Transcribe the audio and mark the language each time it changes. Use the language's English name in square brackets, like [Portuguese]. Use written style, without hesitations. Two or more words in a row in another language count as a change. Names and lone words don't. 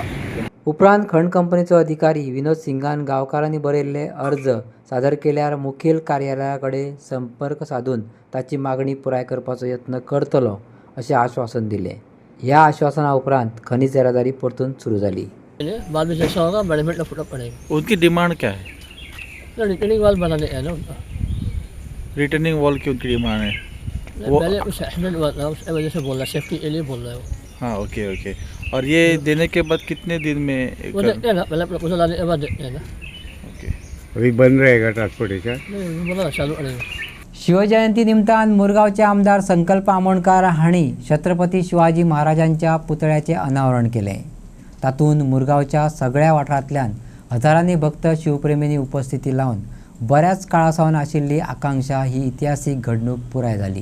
[Konkani] उपरांत खण कंपनीचो अधिकारी विनोद सिंगान गांवकारांनी बरयल्ले अर्ज सादर केल्यार मुखेल कार्यालया कडेन संपर्क साधून ताची मागणी पुराय करपाचो यत्न करतलो अशें आश्वासन दिलें. ह्या आश्वासना उपरांत खनिज येरादारी परतून सुरू जाली. [Hindi] उनकी डिमांड क्या है? [English] returning wall [Hindi] बनाने है ना उनका. [English] returning wall [Hindi] की उनकी डिमांड है? वो पहले कुछ एक्सीडेंट हुआ था उसकी वजह से बोल रहा है, सेफ्टी के लिए बोल रहा है वो. हाँ [English] ok ok. [Hindi] और ये देने के बाद कितने दिन में वो देखते हैं ना, पहले प्रपोजल आने के बाद देखते हैं ना. ओके. अभी बंद रहेगा ट्रांसपोर्टेशन? नहीं बोला चालू रहेगा. [Konkani] शिवजयंती निमतान मुरगांवचे आमदार संकल्प आमोणकार हांणी छत्रपती शिवाजी महाराजांच्या पुतळ्याचें अनावरण केलें. तातूंत मुरगांवच्या सगळ्या वाठारांतल्यान हजारांनी भक्त शिवप्रेमींनी उपस्थिती लावन बऱ्याच काळासावन आशिल्ली आकांक्षा ही इतिहासीक घडणूक पुराय जाली.